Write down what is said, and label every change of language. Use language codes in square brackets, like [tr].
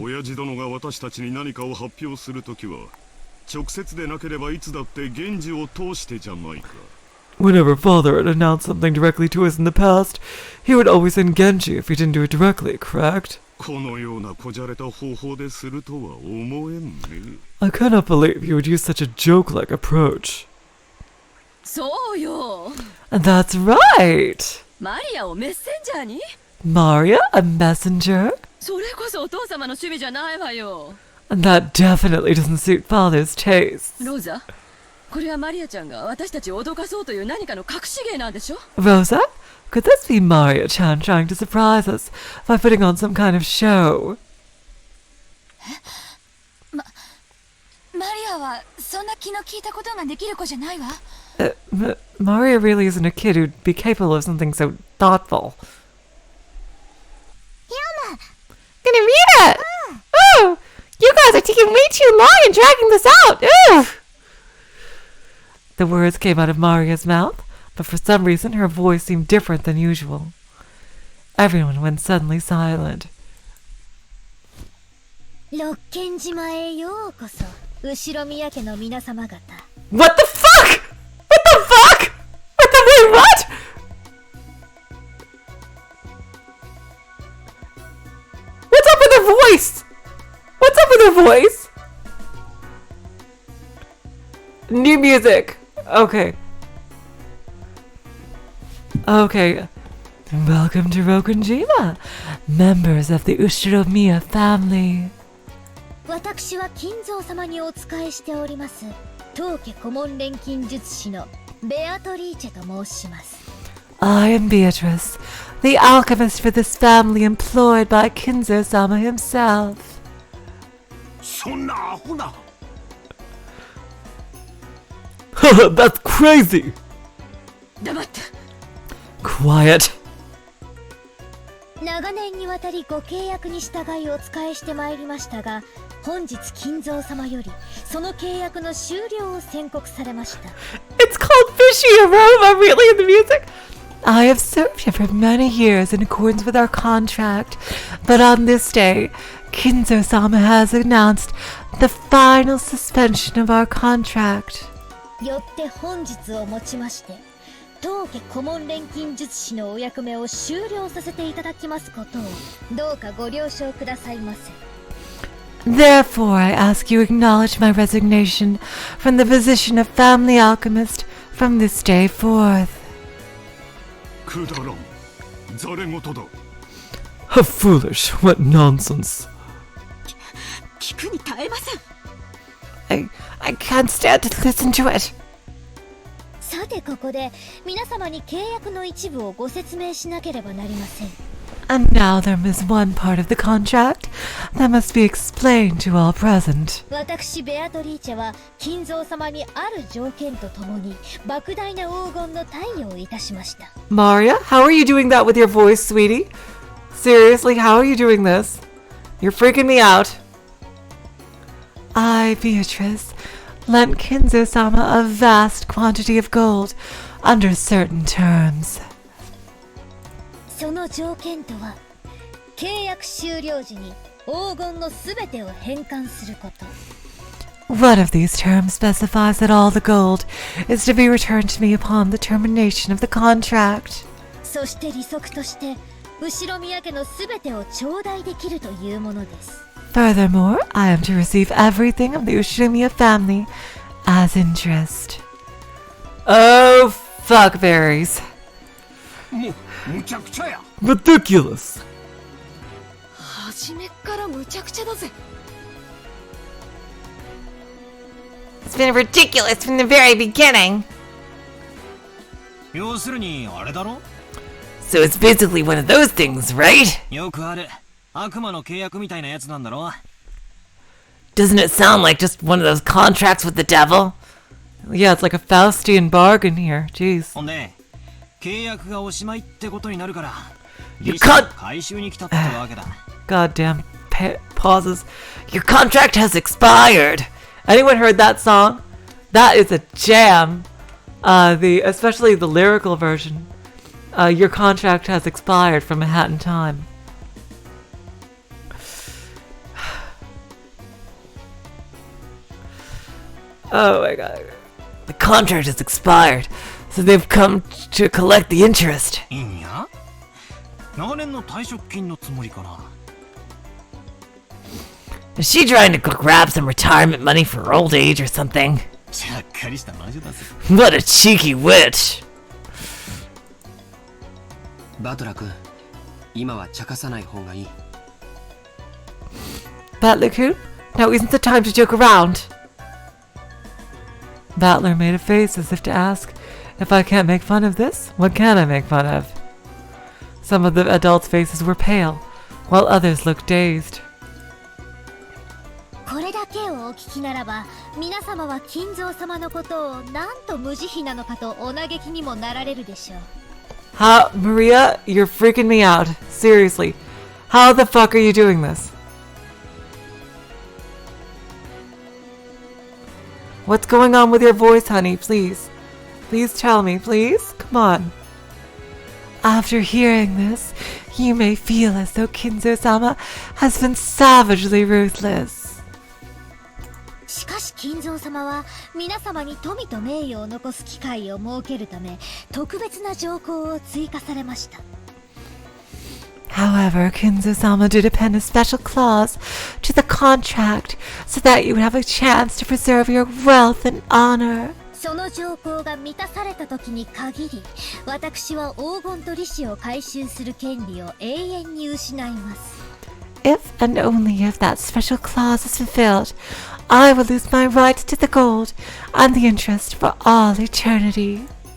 [ja] 親父殿が私たちに何かを発表するときは、直接でなければいつだって源氏を通してじゃないか。 [en] Whenever Father had announced something directly to us in the past, he would always send Genji if he didn't do it directly, correct? [ja] このようなこじゃれた方法でするとは思えんね。 [en] I cannot believe he would use such a joke-like approach. [ja] そうよ。 [en] That's right! [ja] マリアをメッセンジャーに？ [en] Maria, a messenger? [ja] それこそお父様の趣味じゃないわよ。 [en] And that definitely doesn't suit Father's taste. [ja] ローザ、これはマリアちゃんが私たちを脅かそうという何かの隠し芸なんでしょ？ [en] Rosa, could this be Maria-chan trying to surprise us by putting on some kind of show? [ja] マリアはそんな気の利いたことができる子じゃないわ。 [en] Maria really isn't a kid who'd be capable of something so thoughtful. Gonna read it! Ooh! You guys are taking way too long in dragging this out! Ooh! The words came out of Maria's mouth, but for some reason her voice seemed different than usual. Everyone went suddenly silent. [ja] 六軒島へようこそ、後宮家の皆様方。 [en] What the fuck?! What the fuck?! Wait, what?! What's up with her voice?! What's up with her voice?! New music. Okay. Okay. Welcome to Rokunjima, members of the Ushiromiya family. [ja] 私は金蔵様にお仕えしております当家顧問錬金術師のベアトリーチェと申します。 [en] I am Beatrice, the alchemist for this family employed by Kinzo-sama himself. [ja] そんなアホな。 [en] That's crazy! [ja] 黙って。 [en] Quiet. [ja] 長年にわたりご契約に従いお仕えしてまいりましたが、本日金蔵様よりその契約の終了を宣告されました。 [en] It's called Fishy Aroma, really, in the music? I have served you for many years in accordance with our contract, but on this day, Kinzo-sama has announced the final suspension of our contract. [ja] よって本日をもちまして、当家顧問錬金術師のお役目を終了させていただきますことを、どうかご了承くださいませ。 [en] Therefore, I ask you acknowledge my resignation from the position of family alchemist from this day forth. [ja] くだらん。ざれ言だ。 [en] How foolish, what nonsense. [ja] 聞くに耐えません。 [en] I can't stand to listen to it. [ja] さてここで皆様に契約の一部をご説明しなければなりません。 [en] And now there is one part of the contract that must be explained to all present. [ja] 私ベアトリーチェは金蔵様にある条件とともに莫大な黄金の貸与をいたしました。 [en] Maria, how are you doing that with your voice, sweetie? Seriously, how are you doing this? You're freaking me out. I, Beatrice, lent Kinzo-sama a vast quantity of gold under certain terms. [ja] その条件とは契約終了時に黄金のすべてを返還すること。 [en] One of these terms specifies that all the gold is to be returned to me upon the termination of the contract. [ja] そして利息として後ろ宮家のすべてを頂戴できるというものです。 [en] Furthermore, I am to receive everything of the Ushinomiya family as interest. Oh, fuck berries. [ja] むちゃくちゃや。 [en] Ridiculous. [ja] 初めっからむちゃくちゃだぜ。 [en] It's been ridiculous from the very beginning. [ja] 要するにあれだろ? [en] So it's basically one of those things, right? [ja] よくある悪魔の契約みたいなやつなんだろ? [en] Doesn't it sound like just one of those contracts with the devil? Yeah, it's like a Faustian bargain here. Jeez. [ja] ほんで契約がおしまいってことになるから [en] You can't [ja] 回収に来たってわけだ. [en] Goddamn pauses. Your contract has expired. Anyone heard that song? That is a jam. Especially the lyrical version. Your contract has expired from Manhattan Time. Oh my god. The contract has expired, so they've come to collect the interest. [ja] いいんや? 長年の退職金のつもりかな? [en] Is she trying to grab some retirement money for old age or something? [ja] ちゃっかりした魔女だぜ. [en] What a cheeky witch! [ja] バトラ君、今は茶化さない方がいい. [en] Battler-kun, now isn't the time to joke around. Battler made a face as if to ask, if I can't make fun of this, what can I make fun of? Some of the adults' faces were pale, while others looked dazed. [ja] これだけをお聞きならば皆様は金蔵様のことをなんと無慈悲なのかとお嘆きにもなられるでしょう。 [en] How, Maria, you're freaking me out. Seriously. How the fuck are you doing this? What's going on with your voice, honey? Please. Please tell me, please. Come on. After hearing this, you may feel as though Kinzo-sama has been savagely ruthless. [ja] しかし金蔵様は皆様に富と名誉を残す機会を設けるため特別な条項を追加されました。 [en] However, Kinzo-sama did append a special clause to the contract so that you would have a chance to preserve your wealth and honor. [ja] その条項が満たされた時に限り私は黄金と利子を回収する権利を永遠に失います。 If and only if that special clause is fulfilled, I will lose my right to the gold and the interest for all eternity.